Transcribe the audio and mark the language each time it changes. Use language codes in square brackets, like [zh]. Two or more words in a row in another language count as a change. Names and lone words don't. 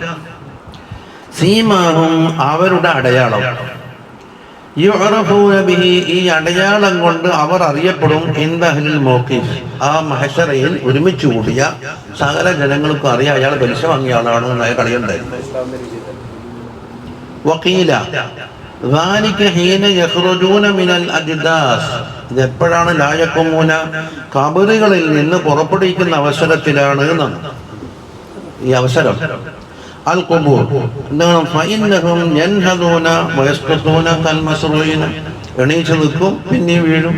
[ml] സീമാഹും അവരുടെ അടയാളം, [ar] يعرفون به, [ml] ഈ അടയാളം കൊണ്ട് അവർ അറിയപ്പെടും. [ar] عند أهل الموقف, [ml] ആ മഹ്ശറയിൽ ഒരുമിച്ച് കൂടിയ സകല ജനങ്ങൾക്കും അറിയാം അയാൾ പലിശ വാങ്ങിയ ആളാണ് എന്നായ കളിയുണ്ടായിരുന്നു. [ar] വഖീല ذلك حين يخرجون من الأجداث, [ml] ഇതെപ്പോഴാണ്? [ar] لا يقومون, [ml] ഖബറുകളിൽ നിന്ന് പുറപ്പെടുവിക്കുന്ന അവസരത്തിലാണ് എന്നാണ് ഈ അവസരം. [ar] القبور [ml] എന്താണ്? [ar] فإنهم ينهضون ويسقطون كالمصروعين, [ml] എണീച്ചു നിൽക്കും പിന്നെയും വീഴും.